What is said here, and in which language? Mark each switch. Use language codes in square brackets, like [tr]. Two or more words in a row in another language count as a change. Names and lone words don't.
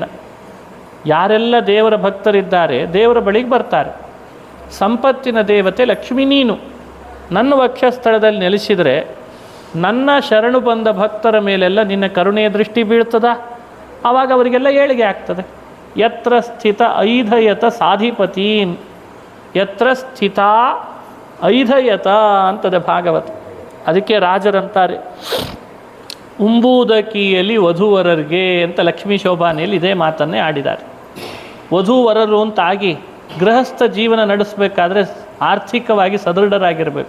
[kn] ಯಾರೆಲ್ಲ ದೇವರ ಭಕ್ತರಿದ್ದಾರೆ ದೇವರ ಬಳಿಗೆ ಬರ್ತಾರೆ. ಸಂಪತ್ತಿನ ದೇವತೆ ಲಕ್ಷ್ಮೀ ನೀನು. ನನ್ನ ವಕ್ಷಸ್ಥಳದಲ್ಲಿ ನೆಲೆಸಿದರೆ ನನ್ನ ಶರಣು ಬಂದ ಭಕ್ತರ ಮೇಲೆಲ್ಲ ನಿನ್ನ ಕರುಣೆಯ ದೃಷ್ಟಿ ಬೀಳ್ತದ. ಆವಾಗ ಅವರಿಗೆಲ್ಲ ಏಳಿಗೆ ಆಗ್ತದೆ. [sa] ಯತ್ರ ಸ್ಥಿತ ಐಧಯತ ಸಾಧಿಪತೀನ್. ಯತ್ರ ಸ್ಥಿತ ಐಧಯತ ಅಂತದೆ ಭಾಗವತ. [kn] ಅದಕ್ಕೆ ರಾಜರಂತಾರೆ ಉಂಬೂದಕಿಯಲ್ಲಿ ವಧೂವರರಿಗೆ ಅಂತ ಲಕ್ಷ್ಮೀ ಶೋಭಾನೆಯಲ್ಲಿ ಇದೇ ಮಾತನ್ನೇ ಆಡಿದ್ದಾರೆ. ವಧೂವರರು ಅಂತಾಗಿ ಗೃಹಸ್ಥ ಜೀವನ ನಡೆಸಬೇಕಾದ್ರೆ ಆರ್ಥಿಕವಾಗಿ ಸದೃಢರಾಗಿರಬೇಕು.